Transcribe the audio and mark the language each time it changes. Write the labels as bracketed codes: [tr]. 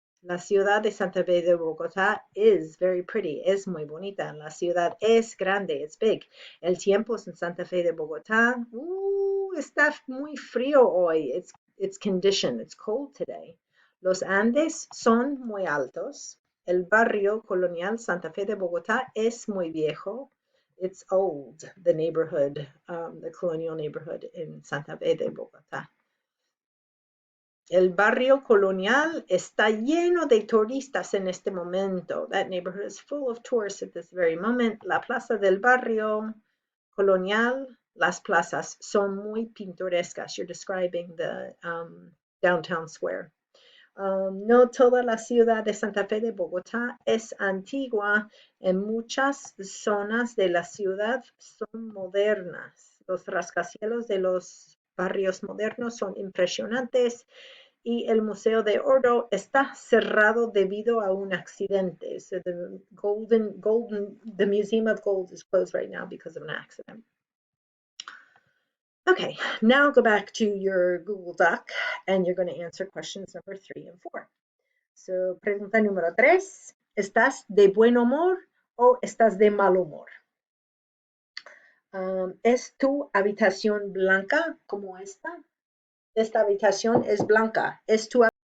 [es] La ciudad de Santa Fe de Bogotá [en] is very pretty, [es] es muy bonita. La ciudad es grande, [en] it's big. [es] El tiempo en Santa Fe de Bogotá, está muy frío hoy. [en] It's conditioned, it's cold today. [es] Los Andes son muy altos. El barrio colonial Santa Fe de Bogotá es muy viejo. [en] It's old, the neighborhood, the colonial neighborhood in Santa Fe de Bogotá. [es] El barrio colonial está lleno de turistas en este momento. [en] That neighborhood is full of tourists at this very moment. [es] La plaza del barrio colonial, las plazas son muy pintorescas. [en] You're describing the downtown square. [es] No toda la ciudad de Santa Fe de Bogotá es antigua. En muchas zonas de la ciudad son modernas. Los rascacielos de los barrios modernos son impresionantes y el Museo de Oro está cerrado debido a un accidente. [en] So the Museum of Gold is closed right now because of an accident. Okay, now go back to your Google Doc and you're going to answer questions number 3 and 4. [es] So, pregunta número 3, ¿estás de buen humor o estás de mal humor? ¿Es tu habitación blanca como esta? Esta habitación es blanca. Es tu